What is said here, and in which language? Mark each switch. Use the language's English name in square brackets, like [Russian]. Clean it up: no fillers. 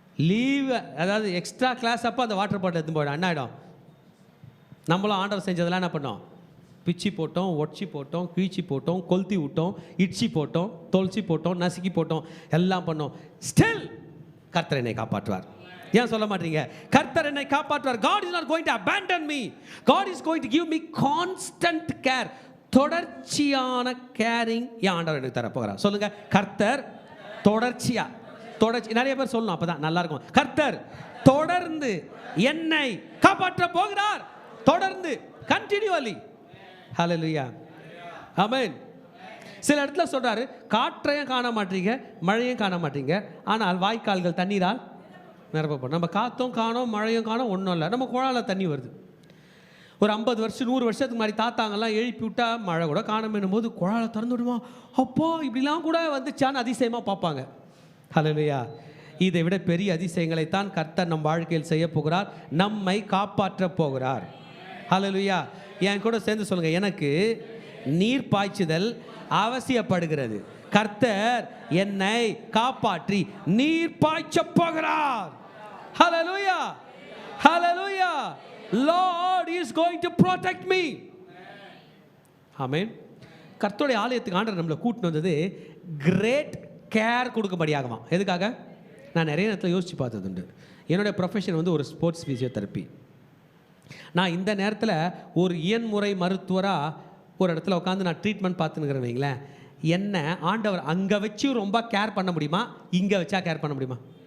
[Tamil] Leave அதாவது extra class அப்போ அந்த வாட்டர் பாட்டில் எடுத்து போயிடும், என்ன ஆகிடும். நம்மளும் ஆண்டவர் செஞ்சதெல்லாம் என்ன பண்ணோம், பிச்சு போட்டோம், ஒட்சி போட்டோம், கிழிச்சி போட்டோம், கொளுத்தி விட்டோம், இட்சி போட்டோம், தொல்ச்சி போட்டோம், நசுக்கி போட்டோம், எல்லாம் பண்ணோம். ஸ்டில் கர்த்தர் என்னை காப்பாற்றுவார். ஏன் சொல்ல மாட்டீங்க, கர்த்தர் என்னை காப்பாற்றுவார். [English] God is not going to abandon me. God is going to give me constant care. [Tamil] தொடர்ச்சியான கேரிங் என் ஆண்டவர் எனக்கு தர போகிறார். சொல்லுங்க, கர்த்தர் தொடர்ச்சி. நிறைய பேர் சொல்லணும், அப்பதான் நல்லா இருக்கும். கர்த்தர் தொடர்ந்து என்னை காப்பாற்ற போகிறார். தொடர்ந்து, கண்டினியூவலி. ஹல்லேலூயா, ஆமென். சில இடத்துல சொல்றாரு, காற்றையும் காண மாட்டீங்க, மழையும் காண மாட்டீங்க, ஆனால் வாய்க்கால்கள் தண்ணீரால் நிரப்பப்படும். நம்ம காற்றும் காணோம், மழையும் காணோம், ஒன்றும் இல்லை, நம்ம குழால தண்ணி வருது. ஒரு 50 வருஷம் 100 வருஷத்துக்கு மாதிரி தாத்தாங்கெல்லாம் எழுப்பி விட்டா மழை கூட காணணும் போது குழால திறந்து விடுமா, அப்போ இப்படிலாம் கூட வந்துச்சான்னு அதிசயமாக பார்ப்பாங்க. ஹல்லேலூயா. இதை விட பெரிய அதிசயங்களைத்தான் கர்த்தர் நம் வாழ்க்கையில் செய்ய போகிறார், நம்மை காப்பாற்ற போகிறார். ஹல்லேலூயா. என் கூட சேர்ந்து சொல்லுங்க, எனக்கு நீர் பாய்ச்சுதல் அவசியப்படுகிறது. கர்த்தர் என்னை காப்பாற்றி நீர் பாய்ச்ச போகிறார். ஹல்லேலூயா, ஹல்லேலூயா. [English] Lord is going to protect me. [Tamil] ஆமென். கர்த்தருடைய ஆலயத்துக்கு ஆண்டவர் நம்மளை கூட்டிட்டு வந்தது கிரேட் கேர் கொடுக்கும்படியாகமா. எதுக்காக? நான் நிறைய நேரத்தில் யோசிச்சு பார்த்தது உண்டு. என்னுடைய ப்ரொஃபஷன் வந்து ஒரு ஸ்போர்ட்ஸ் ஃபிசியோதெரப்பி. நான் இந்த நேரத்தில் ஒரு இயன்முறை மருத்துவராக ஒரு இடத்துல உட்காந்து நான் ட்ரீட்மெண்ட் பார்த்துன்னு வைங்களேன், என்ன ஆண்டவர் அங்கே வச்சு ரொம்ப கேர் பண்ண முடியுமா, இங்கே வச்சா கேர் பண்ண முடியுமா?